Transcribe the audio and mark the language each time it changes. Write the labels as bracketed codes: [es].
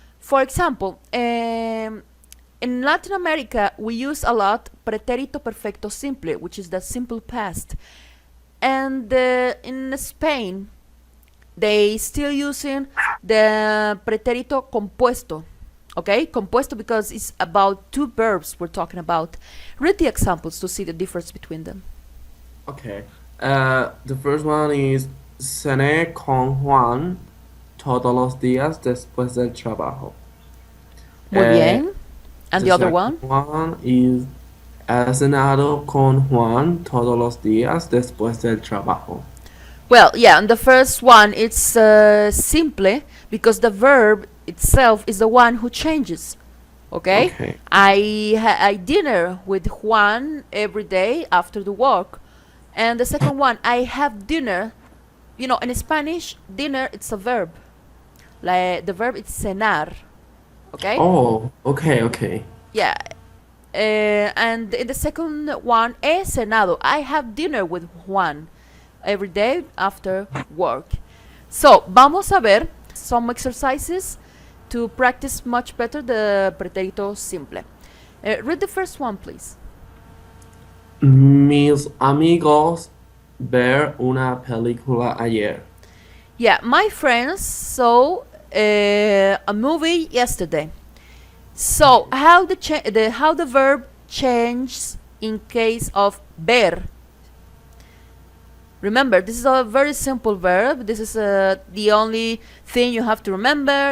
[en] For example, in Latin America we use a lot preterito perfecto simple, which is the simple past. And in Spain, they still using the preterito compuesto. Okay, compuesto because it's about two verbs we're talking about. Read the examples to see the difference between them. Okay. The first one is [es] cené con Juan todos los días después del trabajo. Muy bien. [en] And the other one? second one is [es] he cenado con Juan todos los días después del trabajo. [en] Well, yeah, and the first one it's simple because the verb itself is the one who changes. Okay? Okay. I dinner with Juan every day after the work. And the second one, I have dinner. You know, in Spanish, dinner it's a verb. Like the verb is cenar. Okay? Oh, okay. Yeah. And in the second one, [es] he cenado. [en] I have dinner with Juan every day after work. So, [es] vamos a ver [en] some exercises to practice much better the pretérito simple. Read the first one, please. [es] Mis amigos ver una película ayer. [en] Yeah, my friends saw a movie yesterday. So, how the verb changes in case of ver? Remember, this is a very simple verb. This is the only thing you have to remember.